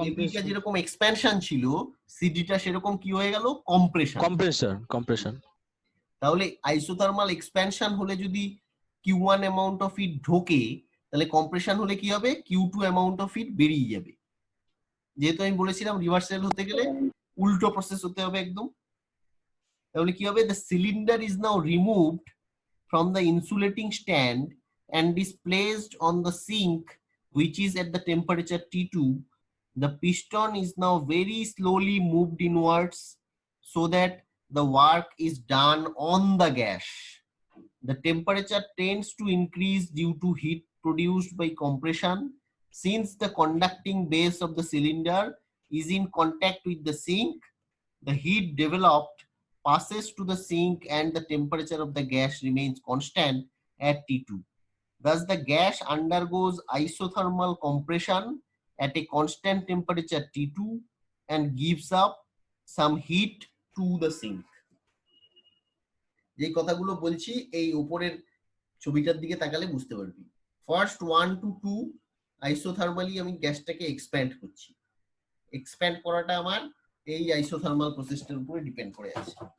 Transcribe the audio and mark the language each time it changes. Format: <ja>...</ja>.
<bn>এবিটা যেরকম এক্সপ্যানশন ছিল, সিডিটা সেরকম কি হয়ে গেল, কম্প্রেশন। কম্প্রেশন। তাহলে আইসোথার্মাল এক্সপ্যানশন হলে যদি Q1 অ্যামাউন্ট অফ হিট ঢোকে, তাহলে কম্প্রেশন হলে কি হবে, Q2 অ্যামাউন্ট অফ হিট বেরিয়ে যাবে। যেহেতু আমি বলেছিলাম রিভার্সাল হতে গেলে উল্টো প্রসেস হতে হবে একদম। তাহলে কি হবে,</bn> <en>the cylinder is now removed from the insulating stand and is placed on the sink which is at the temperature T2. The piston is now very slowly moved inwards so that the work is done on the gas. The temperature tends to increase due to heat produced by compression. Since the conducting base of the cylinder is in contact with the sink, the heat developed passes to the sink and the temperature of the gas remains constant at T2. Thus, the gas undergoes isothermal compression at a constant temperature T2 and gives up some heat to the sink.</en> <bn>যে কথাগুলো বলছি এই উপরের ছবিটার দিকে তাকালে বুঝতে পারবি। ফার্স্ট 1 to 2 আইসোথার্মালি আমি গ্যাসটাকে এক্সপ্যান্ড করছি। এক্সপ্যান্ড করাটা আমার এই আইসোথার্মাল প্রসেসটার উপরে ডিপেন্ড করে আছে।</bn>